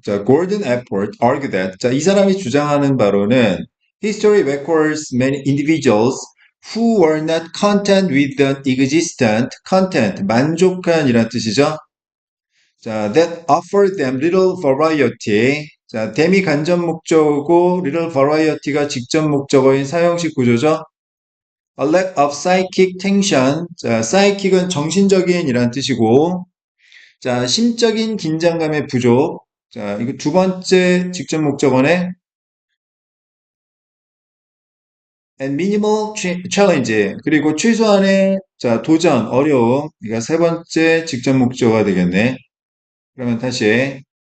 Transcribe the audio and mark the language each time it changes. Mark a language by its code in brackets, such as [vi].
[en] 자, Gordon Effort argued that. 자, [ko] 이 사람이 주장하는 바로는 [en] history records many individuals who were not content with the existent content. [ko] 만족한이란 뜻이죠. [en] 자, that offered them little variety. [ko] 자, them이 간접 목적어고 little variety가 직접 목적어인 사형식 구조죠. [en] A lack of psychic tension. [ko] 자, psychic은 정신적인이란 뜻이고 자, 심적인 긴장감의 부족. 자, 이거 두 번째 직접 목적어네. [en] And minimal challenge. [ko] 그리고 최소한의 자, 도전, 어려움. 이거 세 번째 직접 목적어가 되겠네. 그러면 다시.